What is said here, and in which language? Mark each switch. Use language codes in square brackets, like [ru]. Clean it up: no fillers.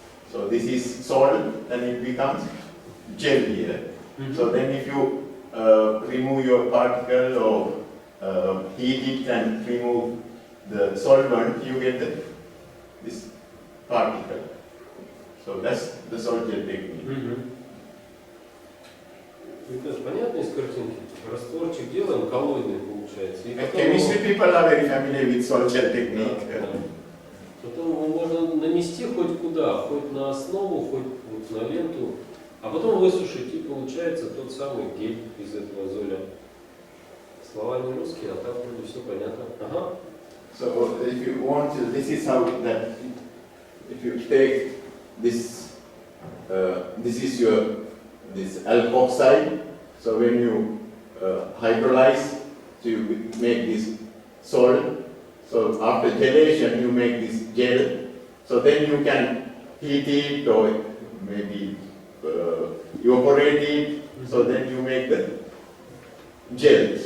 [en] So this is salt and it becomes gel here. So then if you remove your particle or heat it and remove the solvent, you get this particle. So that's the salt gel technique. [ru] Это понятно из картинки? Растворчик делаем, коллоидный получается. И потом [en] Chemistry people are very familiar with salt gel technique. [ru] Потом его можно нанести хоть куда, хоть на основу, хоть вот на ленту, а потом высушить, и получается тот самый гель из этого золя. Слова не русские, а так вроде все понятно. Ага. [en] So if you want to, this is how that, if you take this, this is your, this alkoxide, so when you hydrolyze, so you make this salt, so after gelation you make this gel, so then you can heat it or maybe evaporate it, so then you make the gel.